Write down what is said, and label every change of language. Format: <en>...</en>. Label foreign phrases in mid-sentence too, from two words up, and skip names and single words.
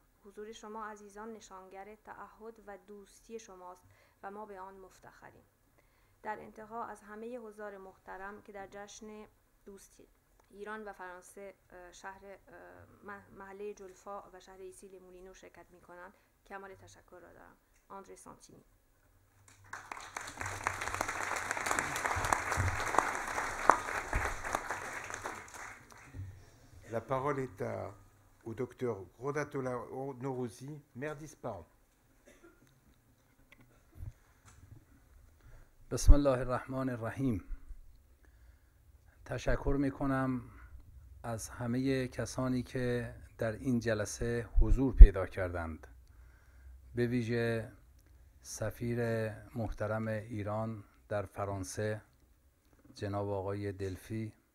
<fa>حضور شما عزیزان نشانگر تعهد و دوستی شماست و ما به آن مفتخریم. در انتها از همه حضار محترم که در جشن دوستی ایران و فرانسه شهر محله جلفا و شهر ایسیل مولینو شرکت می‌کنند کمال تشکر را دارم. آندره سانتینی.</fa> <fr>La parole est au docteur Grodatola Norozi, maire d'Ispahan.</fr> <ar>بسم الله الرحمن الرحیم.</ar> <fa>تشکر میکنم از همه کسانی که در این جلسه حضور پیدا کردند، به ویژه سفیر محترم ایران در فرانسه جناب آقای دلفی،</fa>